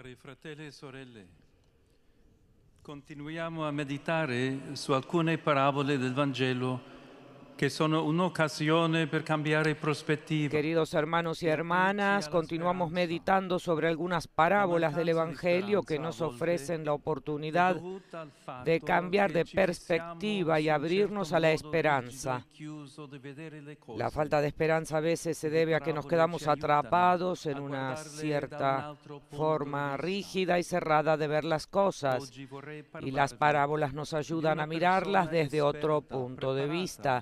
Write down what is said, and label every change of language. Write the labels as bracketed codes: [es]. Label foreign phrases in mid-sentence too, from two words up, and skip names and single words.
[it] Cari fratelli e sorelle, continuiamo a meditare su alcune parabole del Vangelo che sono un'occasione per cambiare prospettiva. [es] Queridos hermanos y hermanas, continuamos meditando sobre algunas parábolas del Evangelio que nos ofrecen la oportunidad de cambiar de perspectiva y abrirnos a la esperanza. La falta de esperanza a veces se debe a que nos quedamos atrapados en una cierta forma rígida y cerrada de ver las cosas, y las parábolas nos ayudan a mirarlas desde otro punto de vista.